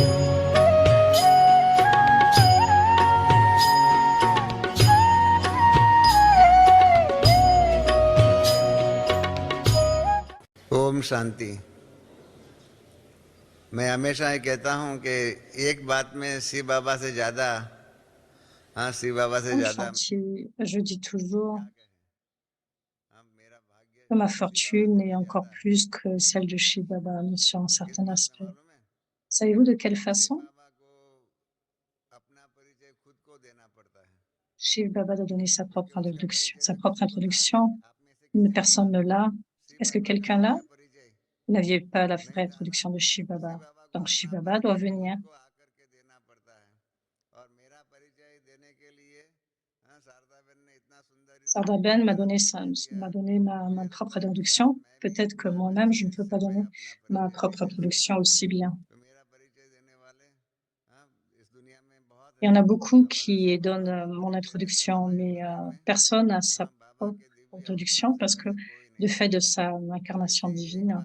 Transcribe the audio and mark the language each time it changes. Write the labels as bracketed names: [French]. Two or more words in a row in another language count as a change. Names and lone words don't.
[Hindi] ओम शांति। मैं हमेशा ये कहता हूँ कि एक बात में शिव बाबा से ज्यादा, हाँ शिव बाबा से Om ज्यादा Shanti, [French] je dis toujours [Hindi] हाँ, मेरा भाग्य [French] que ma [Hindi] शिव बाबा [French] fortune [Hindi] से [French] est encore [Hindi] ज्यादा है। [French] plus que celle de Shiv Baba sur un [Hindi] किस [French] certain [Hindi] बात का [French] aspect. [Hindi] मालूम है? [French] Savez-vous de quelle [Hindi] शिव [French] façon? [Hindi] बाबा को अपना परिचय खुद को देना पड़ता है। [French] Shiv Baba a donné sa propre [Hindi] क्योंकि उसका [French] introduction. [Hindi] परिचय [French] Sa [Hindi] तो [French] propre [Hindi] किसी को था नहीं। [French] introduction. [Hindi] आप में से [French] Une [Hindi] किसी के [French] personne [Hindi] पास [French] ne l'a. [Hindi] शिव [French] Est-ce que [Hindi] बाबा का [French] quelqu'un [Hindi] था [French] l'a? [Hindi] क्या परिचय? [French] Vous n'aviez pas la vraie [Hindi] नहीं था ना। [French] introduction de Shiv [Hindi] तो [French] Baba. [Hindi] शिव बाबा को [French] Donc Shiv [Hindi] अपना [French] Baba doit [Hindi] परिचय [French] venir. [Hindi] खुद को आकर के देना पड़ता है। और मेरा परिचय देने के लिए हाँ शारदा बहन ने इतना सुंदर [French] Sarda Ben m'a donné ma propre introduction. Peut-être que moi-même, je ne peux pas donner ma propre introduction aussi bien. Il y en a beaucoup qui donnent mon introduction, mais personne n'a sa propre introduction parce que du fait de sa incarnation divine.